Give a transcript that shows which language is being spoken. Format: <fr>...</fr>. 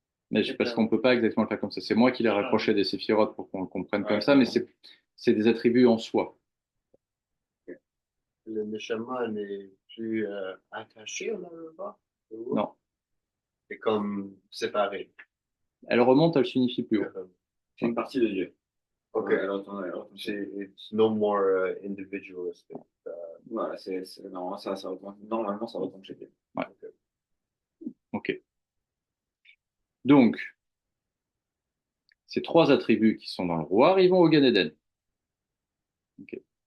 <fr>Mais parce qu'on peut pas exactement le faire comme ça. C'est moi qui l'ai raccroché des séphirotes pour qu'on le comprenne comme ça, mais c'est des attributs en soi. Okay. Le Neshama n'est plus attaché au bas? Non. C'est comme séparé. Elle remonte, elle s'unifie plus haut. C'est une partie de Dieu. Ok.</fr> <en>It's no more individualistic.</en> <fr>Voilà, normalement, ça retombe chez Dieu. Ouais. Ok. Donc, ces trois attributs qui sont dans le roi, ils vont au Gan Eden. Okay.</fr>